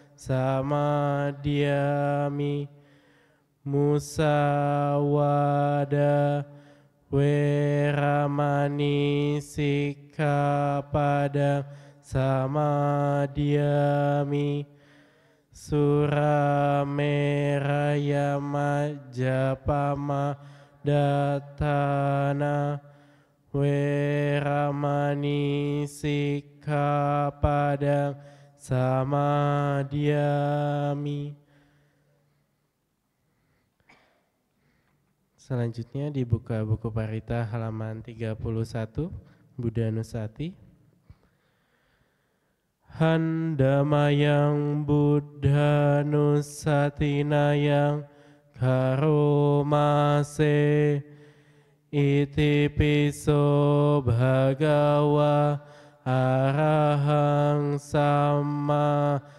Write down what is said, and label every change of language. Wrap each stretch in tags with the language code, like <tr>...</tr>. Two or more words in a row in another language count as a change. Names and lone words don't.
<pi>samadhyami musawada weramani sikkhapadang samadhyami surameraya majapama datana weramani sikkhapadang samadhyami.</pi> <id>Selanjutnya dibuka buku Parita halaman 31, Buddha Nusati.</id> <pi>Handamayang Buddha Nusatinayang karomase iti piso bhagawa arahang samma</pi>